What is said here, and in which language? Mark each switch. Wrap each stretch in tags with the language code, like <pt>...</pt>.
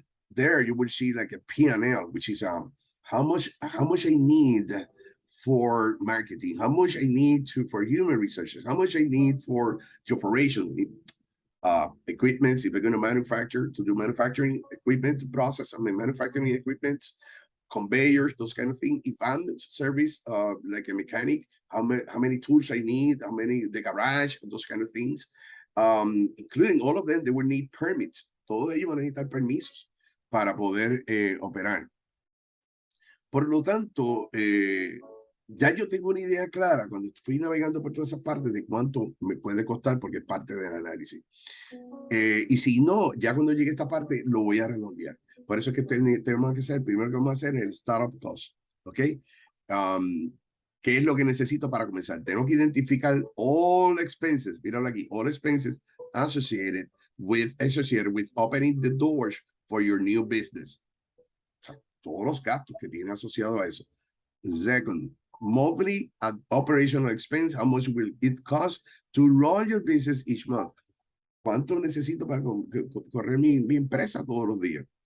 <en>There you will see like a P&L, which is how much I need for marketing, how much I need for human resources, how much I need for the operation, equipment, if we're going to manufacture, to do manufacturing equipment, to process, I mean, manufacturing equipment, conveyors, those kind of things. If I'm service, like a mechanic, how many tools I need, how many, the garage, those kind of things. Including all of them, they will need permits.</en> <es>Todos ellos van a necesitar permisos para poder operar. Por lo tanto, ya yo tengo una idea clara cuando fui navegando por todas esas partes de cuánto me puede costar, porque es parte del análisis. Y si no, ya cuando llegue a esta parte, lo voy a redondear. Por eso es que tenemos que hacer, primero que vamos a hacer el startup cost, ¿ok? ¿Qué es lo que necesito para comenzar? Tengo que identificar</es> <en>all expenses,</en> <es>míralo aquí,</es> <en>all expenses associated with opening the doors for your new business.</en> <es>O sea, todos los gastos que tiene asociado a eso.</es> <en>Second, monthly operational expense, how much will it cost to run your business each month?</en> <es>¿Cuánto necesito para correr mi empresa todos los días?</es>